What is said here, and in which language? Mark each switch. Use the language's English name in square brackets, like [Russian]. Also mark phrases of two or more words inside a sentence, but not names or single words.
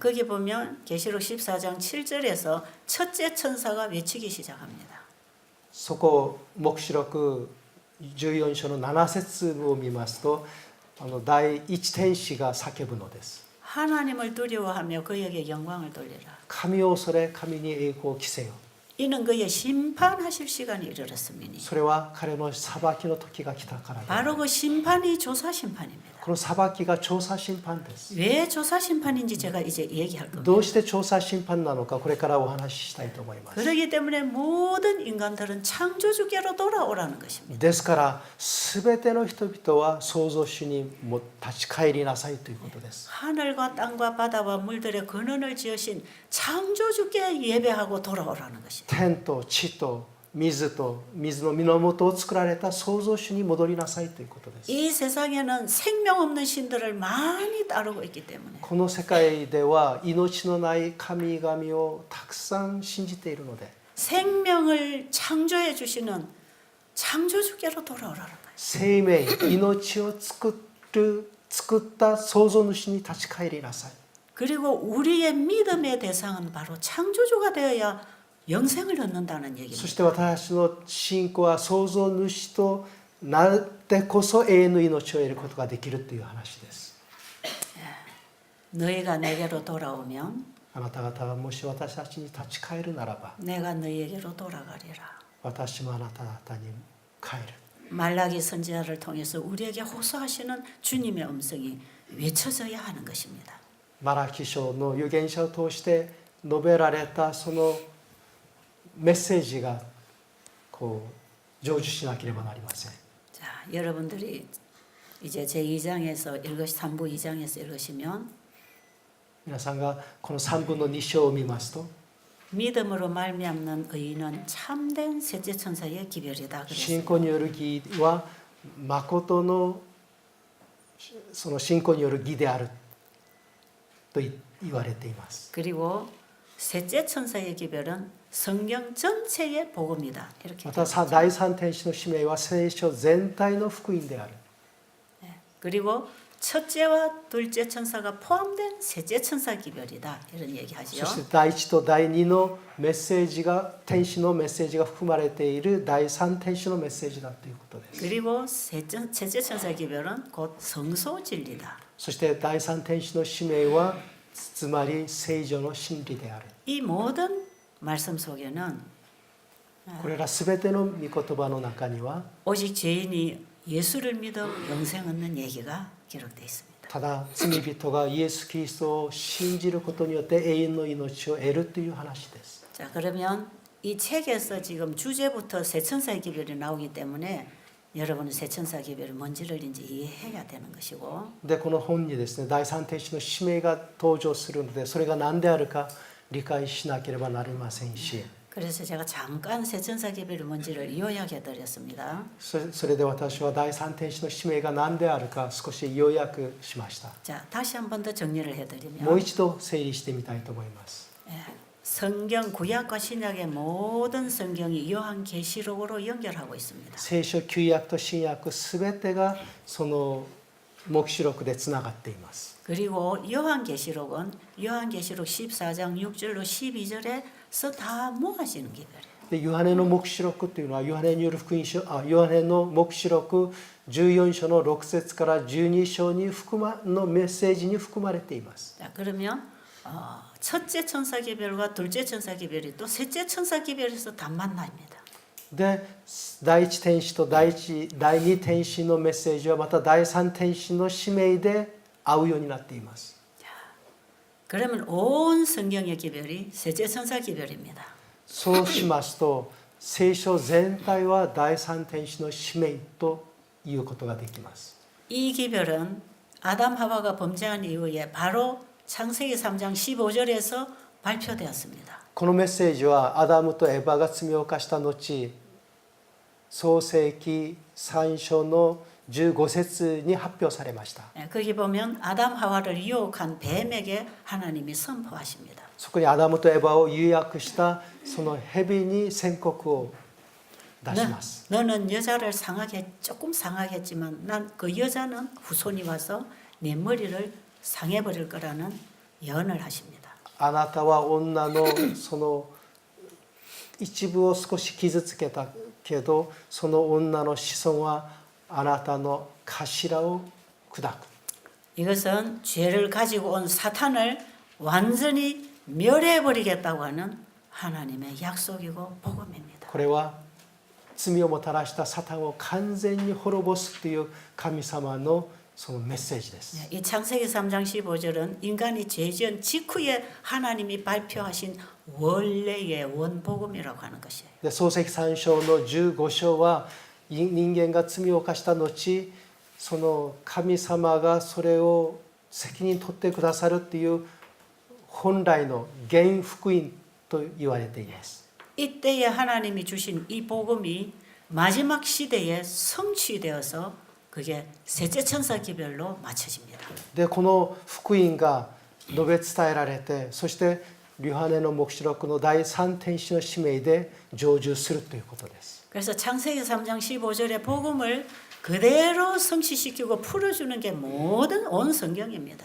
[Korean] 거기 보면 계시록 14장 7절에서 첫째 천사가 외치기 시작합니다. [Japanese] そこ黙示録14章の7節を見ますと第一天使が叫ぶのです。 [Korean] 하나님을 두려워하며 그에게 영광을 돌리라. [Japanese] 神を恐れ神に栄光を着せよ。 [Korean] 이는 그의 심판하실 시간이 이르렀음이니. [Japanese] それは彼の裁きの時が来たからである。 [Korean] 바로 그 심판이 조사 심판입니다. [Japanese] この裁きが調査審判です。 [Korean] 왜 조사 심판인지 제가 이제 얘기할 겁니다. [Japanese] どうして調査審判なのかこれからお話ししたいと思います。 [Korean] 그렇기 때문에 모든 인간들은 창조주께로 돌아오라는 것입니다. [Japanese] ですから全ての人々は創造主にも立ち返りなさいということです。 [Korean] 하늘과 땅과 바다와 물들의 근원을 지으신 창조주께 예배하고 돌아오라는 것입니다. [Japanese] 天と地と水と水の源を作られた創造主に戻りなさいということです。 [Korean] 이 세상에는 생명 없는 신들을 많이 따르고 있기 때문에 [Japanese] この世界では命のない神々をたくさん信じているので [Korean] 생명을 창조해 주시는 창조주께로 돌아오라는 거예요. [Japanese] 生命命を作った創造主に立ち返りなさい。 [Korean] 그리고 우리의 믿음의 대상은 바로 창조주가 되어야 영생을 얻는다는 [Japanese] そ [Korean] 얘기입니다. [Japanese] して私の信仰は創造主となってこそ永遠の命を得ることができるという話です。 [Korean] 너희가 내게로 돌아오면 [Japanese] あなた方がもし私たちに立ち返るならば [Korean] 내가 너희에게로 돌아가리라. [Japanese] 私もあなた方に帰る。 [Korean] 말라기 선지자를 통해서 우리에게 호소하시는 주님의 음성이 외쳐져야 하는 것입니다. [Japanese] マラキ書の預言者を通して述べられたそのメッセージがこう成就しなければなりません。 [Korean] 자, 여러분들이 이제 제 2장에서 3부 2장에서 읽으시면 [Japanese] 皆さんがこの3分の2章を見ますと [Korean] 믿음으로 말미암는 의인은 참된 셋째 천사의 기별이다 [Japanese] 信 [Korean] 그랬어요. [Japanese] 仰による義は誠のその信仰による義であると言われています。 [Korean] 그리고 셋째 천사의 기별은 성경 전체의 복음이다. 이렇게. [Japanese] また第三天使の使命は聖書全体の福音である。 [Korean] 네. 그리고 첫째와 둘째 천사가 포함된 셋째 천사 기별이다. 이런 [Japanese] そ [Korean] 얘기하지요. [Japanese] して第1と第2のメッセージが天使のメッセージが含まれている第三天使のメッセージだということです。 [Korean] 그리고 셋째 천사 기별은 곧 성소 진리다. [Japanese] そして第三天使の使命はつまり聖女の真理である。 [Korean] 이 모든 말씀 속에는 [Japanese] これらすべての御言葉の中には [Korean] 오직 죄인이 예수를 믿어 영생 얻는 얘기가 기록되어 있습니다. [Japanese] ただ罪人がイエス・キリストを信じることによって永遠の命を得るという話です。 [Korean] 자, 그러면 이 책에서 지금 주제부터 세천사의 기별이 나오기 때문에 여러분은 세천사 기별이 뭔지를 이제 이해해야 되는 것이고 [Japanese] でこの本にですね第三天使の使命が登場するのでそれが何であるか理解しなければなりませんし [Korean] 그래서 제가 잠깐 세천사 기별이 뭔지를 요약해 드렸습니다. [Japanese] それで私は第三天使の使命が何であるか少し要約しました。 [Korean] 자, 다시 한 번 더 정리를 [Japanese] もう [Korean] 해드리면 [Japanese] 一度整理してみたいと思います。 [Korean] 성경 구약과 신약의 모든 성경이 요한계시록으로 연결하고 있습니다. [Japanese] 聖書旧約と新約すべてがその黙示録でつながっています。 [Korean] 그리고 요한계시록은 요한계시록 14장 6절로 12절에서 다 모아지는 기별이에요. [Japanese] でヨハネの黙示録というのはヨハネによる福音書ヨハネの黙示録14章の6節から12章にのメッセージに含まれています。 [Korean] 자, 그러면 첫째 천사 기별과 둘째 천사 기별이 또 셋째 천사 기별에서 다 만납니다. [Japanese] で第一天使と第二天使のメッセージはまた第三天使の使命で会うようになっています。 [Korean] 그러면 온 성경의 기별이 셋째 천사 기별입니다. [Japanese] そうしますと聖書全体は第三天使の使命ということができます。 [Korean] 이 기별은 아담 하와가 범죄한 이후에 바로 창세기 3장 15절에서 발표되었습니다. [Japanese] このメッセージはアダムとエバが罪を犯した後創世記3章の15節に発表されました。 [Korean] 거기 보면 아담 하와를 유혹한 뱀에게 하나님이 선포하십니다. [Japanese] そこにアダムとエバを誘惑したその蛇に宣告を出します。 [Korean] 너는 여자를 조금 상하게 했지만 난 그 여자는 후손이 와서 내 머리를 상해 버릴 거라는 예언을 하십니다. [Japanese] あなたは女のその一部を少し傷つけたけどその女の子孫はあなたの頭を砕く。 [Korean] 이것은 죄를 가지고 온 사탄을 완전히 멸해 버리겠다고 하는 하나님의 약속이고 복음입니다. [Japanese] これは罪をもたらしたサタンを完全に滅ぼすという神様のそのメッセージです。 [Korean] 이 창세기 3장 15절은 인간이 죄지은 직후에 하나님이 발표하신 원래의 원복음이라고 하는 것이에요. [Japanese] で創世記3章の15章は人間が罪を犯した後その神様がそれを責任取ってくださるという本来の原福音と言われています。 [Korean] 이때에 하나님이 주신 이 복음이 마지막 시대에 성취되어서 그게 셋째 천사 기별로 맞춰집니다. [Japanese] でこの福音が述べ伝えられて、そしてヨハネの黙示録の第三天使の使命で成就するということです。 [Korean] 그래서 창세기 3장 15절의 복음을 그대로 성취시키고 풀어주는 게 모든 온 성경입니다.